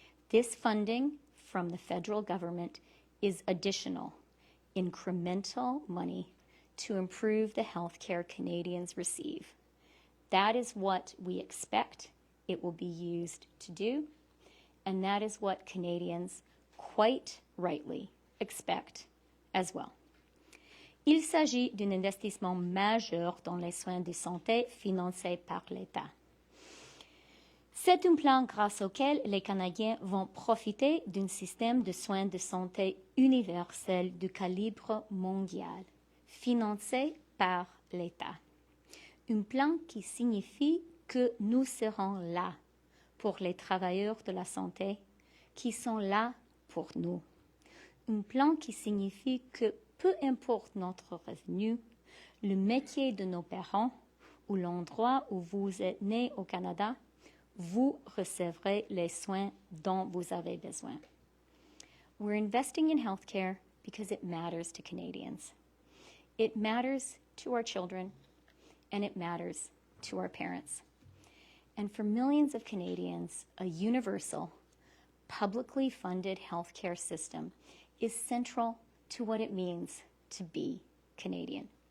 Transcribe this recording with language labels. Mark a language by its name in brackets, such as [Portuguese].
[English] This funding from the federal government is additional, incremental money to improve the health care Canadians receive. That is what we expect it will be used to do, and that is what Canadians quite rightly expect as well. [French] Il s'agit d'un investissement majeur dans les soins de santé financés par l'État. C'est un plan grâce auquel les Canadiens vont profiter d'un système de soins de santé universel de calibre mondial, financé par l'État. Un plan qui signifie que nous serons là pour les travailleurs de la santé qui sont là pour nous. Un plan qui signifie que peu importe notre revenu, le métier de nos parents ou l'endroit où vous êtes né au Canada, vous recevrez les soins dont vous avez besoin. [English] We're investing in healthcare because it matters to Canadians. It matters to our children, and it matters to our parents. And for millions of Canadians, a universal, publicly funded healthcare system is central to what it means to be Canadian.